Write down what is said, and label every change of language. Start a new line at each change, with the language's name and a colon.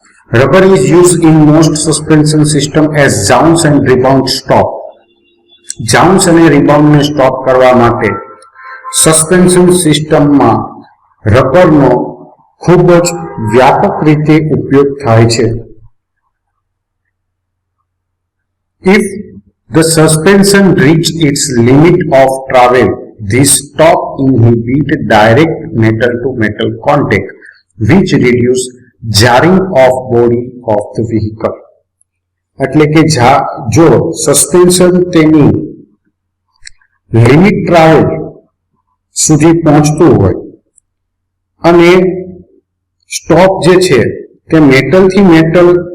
English: Rubber is used in most suspension system as jounce and rebound stop.
Gujarati: જાઉન્સ અને રિબાઉન્ડને stop કરવા માટે suspension સિસ્ટમમાં રબરનો ખૂબ જ વ્યાપક રીતે ઉપયોગ થાય છે.
English: If the suspension reach its limit of travel, this stop inhibit direct metal to metal contact, which reduce jarring of body of the vehicle.
Gujarati: એટલે કે જો સસ્પેન્શન તેની લિમિટ ટ્રાવેલ સુધી પહોંચતું હોય અને સ્ટોપ જે છે તે મેટલથી મેટલ